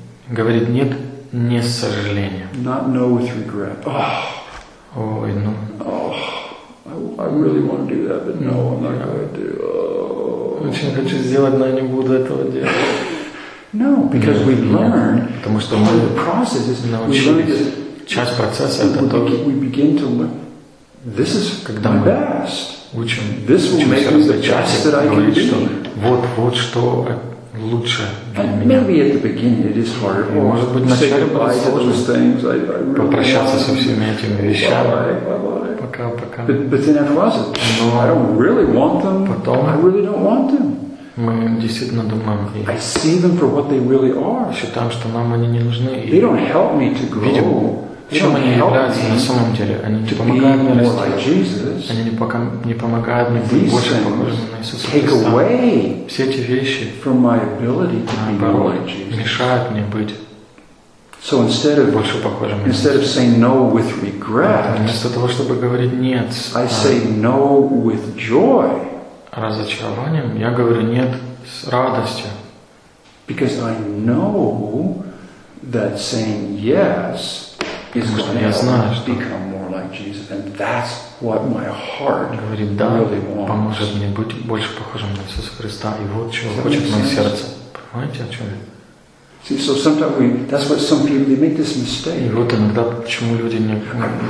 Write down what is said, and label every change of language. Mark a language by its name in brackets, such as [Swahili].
[Russian] Говорит нет не с сожалением. [English] Not no with regret. Oh. [Russian] Ой, ну. [English] Oh. I really want to do that, but no, I'm not going to. Oh. [Russian] Очень хочу сделать, но я не буду этого делать. [English] No, because we learn. [Russian] Потому что мы [English] the process is [Russian] научились. Часть процесса это то. [English] We begin to learn. This is [Russian] когда [English] my best. [Russian] Учим, [English] this will make me the best that I can do. [Russian] Вот что лучше для меня. [English] Maybe at the beginning it is harder. [Russian] Может быть, начать [English] by those things. I really [Russian] попрощаться со всеми этими вещами. Пока. [English] But then after all, I don't really want them. [Russian] Потом [English] I really don't want them. [Russian] Мы действительно думаем. [English] I see them for what they really are. [Russian] Считаем, что нам они не нужны. [English] They don't help me to grow. [Russian] Чем они являются на самом деле? Они не помогают мне расти. [English] Like [Russian] они не помогают мне быть больше похожим на Иисуса Христа. Все эти вещи [English] from my ability to be more like Jesus. [Russian] Мешают мне быть [English] so instead of, [Russian] больше похожим на [English] instead of saying no with regret, [Russian] вместо того, чтобы говорить «нет», [English] I say no with joy. [Russian] Разочарованием я говорю «нет» с радостью. [English] Because I know that saying yes is going to [Russian] знаю, [English] help become more like Jesus, and that's what my heart [Russian] говорит, да, [English] really wants. [Russian] Поможет мне быть больше похожим на Иисуса Христа, и вот чего хочет мое сердце. Понимаете, о чем я? [English] See, so sometimes that's what some people they make this mistake. [Russian] И вот иногда почему люди не делают.